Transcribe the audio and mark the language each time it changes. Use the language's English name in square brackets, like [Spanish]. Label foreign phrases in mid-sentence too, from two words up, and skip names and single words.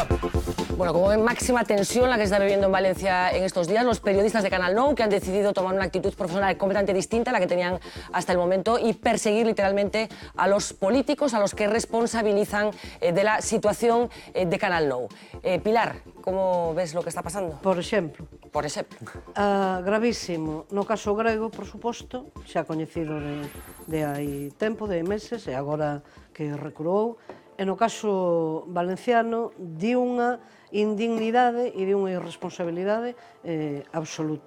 [Spanish] Bueno, como ven, máxima tensión la que se está viviendo en Valencia en estos días. Los periodistas de Canal Nou, que han decidido tomar una actitud profesional completamente distinta a la que tenían hasta el momento y perseguir literalmente a los políticos, a los que responsabilizan de la situación de Canal Nou. Pilar, ¿cómo ves lo que está pasando? [Galician] Por exemplo. Por exemplo. Gravísimo. No caso grego, por suposto, xa coñecido de hai tempo, de meses, e agora que recurou. E no caso valenciano, di unha indignidade e de unha irresponsabilidade absoluta.